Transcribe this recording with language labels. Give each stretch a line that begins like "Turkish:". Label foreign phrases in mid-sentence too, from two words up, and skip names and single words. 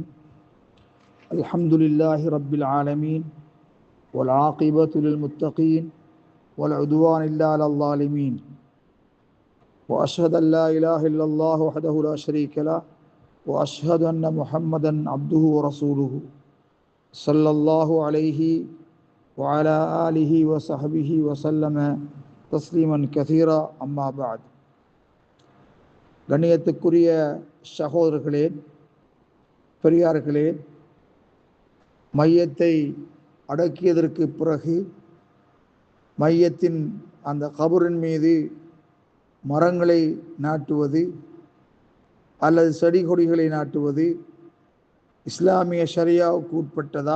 Arabic: الحمد لله رب العالمين والعاقبة للمتقين والعدوان إلا على الظالمين، وأشهد أن لا إله إلا الله وحده لا شريك له، وأشهد أن محمدا عبده ورسوله صلى الله عليه وعلى آله وصحبه وسلم تسليما كثيرا. أما بعد.
Tamil: கண்ணியத்துக்குரிய சகோதரர்களே, பெரியார்களே, மையத்தை அடக்கியதற்கு பிறகு மையத்தின் அந்த கபரின் மீது மரங்களை நாட்டுவது அல்லது செடி கொடிகளை நாட்டுவது இஸ்லாமிய ஷரியாவுக்கு உட்பட்டதா?